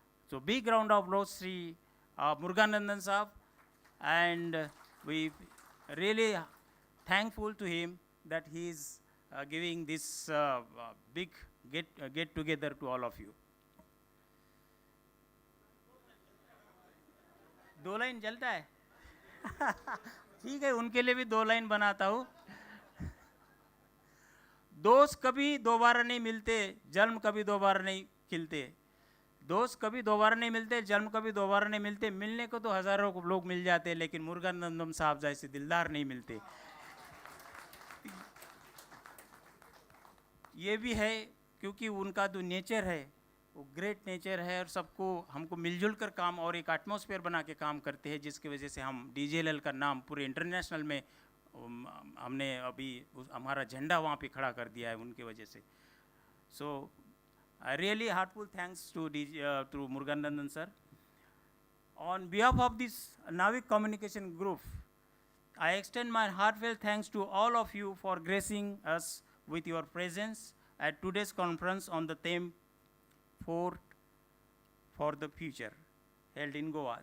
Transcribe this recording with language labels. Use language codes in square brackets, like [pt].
[en] So big round of applause, Sri Muruganandan Saab, and we really thankful to him that he is giving this big get together to all of you. [hi] दो line चलता है ठीक है, उनके लिए भी दो लाइन बनाता हूँ. दोस्त कभी दोबारा नहीं मिलते, जन्म कभी दोबारा नहीं खिलते. दोस्त कभी दोबारा नहीं मिलते, जन्म कभी दोबारा नहीं मिलते. मिलने को तो हजारों लोग मिल जाते, लेकिन मुरुगनंदन साहब जैसे दिलदार नहीं मिलते. ये भी है क्योंकि उनका जो नेचर है वो ग्रेट नेचर है, और सबको हमको मिलजुल कर काम और एक एटमॉस्फेयर बना के काम करते हैं, जिसकी वजह से हम DGLL का नाम पूरे इंटरनेशनल में हमने अभी हमारा झंडा वहाँ पे खड़ा कर दिया है उनके वजह से. [en] So I really heartful thanks to Muruganandan sir. On behalf of this Navik communication group, I extend my heartfelt thanks to all of you for gracing us with your presence at today's conference on the theme Port for the Future, held in Goa.